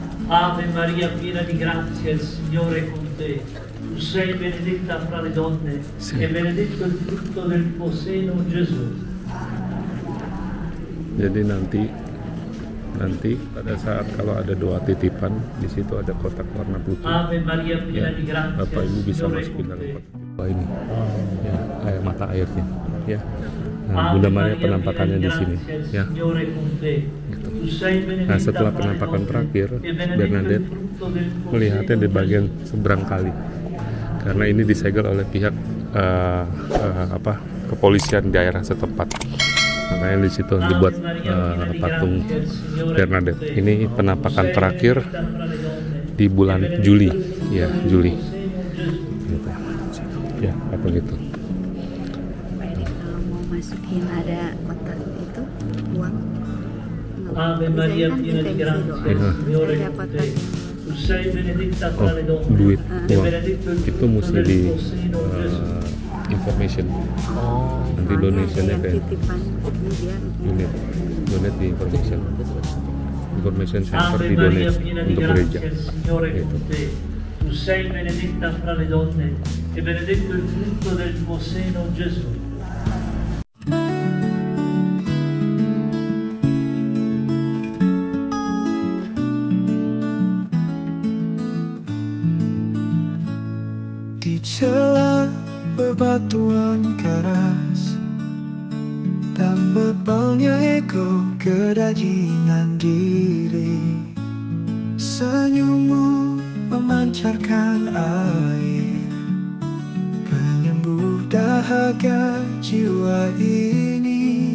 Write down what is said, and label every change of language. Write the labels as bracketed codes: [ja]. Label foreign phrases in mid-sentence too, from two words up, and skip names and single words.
[it] Ave Maria, piena di grazia, il Signore è con te. Tu sei benedetta fra le donne e benedetto il frutto del tuo seno, Gesù. [id] Jadi nanti pada saat kalau ada doa titipan, di situ ada kotak warna putih. [it] Ave Maria, piena di grazia, [id] Bapak Ibu bisa [it] Signore è [id] masukin [it] con [id] dalam [it] te. [id] kotak. Oh ini, ya, mata airnya, ya. Nah, Bunda Maria penampakannya di sini, ya. Gitu. Nah, setelah penampakan terakhir, Bernadette melihatnya di bagian seberang kali, karena ini disegel oleh pihak kepolisian daerah setempat. Makanya di situ dibuat patung Bernadette. Ini penampakan terakhir di bulan Juli, ya Juli. Gitu. Ya, patung itu. Masukin ada kotak itu uang. [it] Ave Maria, piena di grazia, Signore è con te. Tu sei benedetta fra le donne [id] Duit, [it] e [id] uang. [it] benedetto il [id] Itu [it] frutto [id] mesti [it] del [id] di [it] tuo seno, Gesù. [id] information. Nanti donationnya kayak donate di [en] information center [it] Ave [id] di [it] Maria, [id] donate [it] piena di [id] untuk gereja. [it] grazia, il Signore è [id] Gitu. [it] con te. Tu sei benedetta fra le donne e benedetto il frutto del tuo seno, Gesù. [id] Di celah bebatuan keras dan bebalnya ego kedagingan diri, senyummu memancarkan air penyembuh dahaga jiwa ini.